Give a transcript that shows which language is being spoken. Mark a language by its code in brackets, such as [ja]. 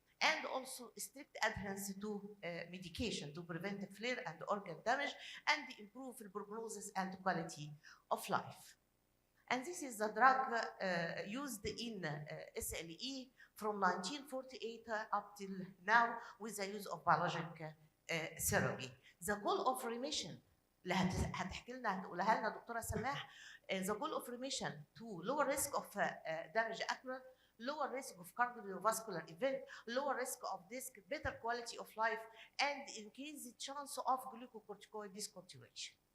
[en] And also strict adherence to medication to prevent flare and organ damage and improve the prognosis and quality of life. And this is the drug used in SLE from 1948 up till now with the use of biologic therapy. The goal of remission [ar] اللي هتحكي لنا هتقولها لنا دكتوره سماح. [en] The goal of remission to lower risk of damage occur, lower risk of cardiovascular event, lower risk of disc, better quality of life, and increase the chance of glucocorticoid discontinuation.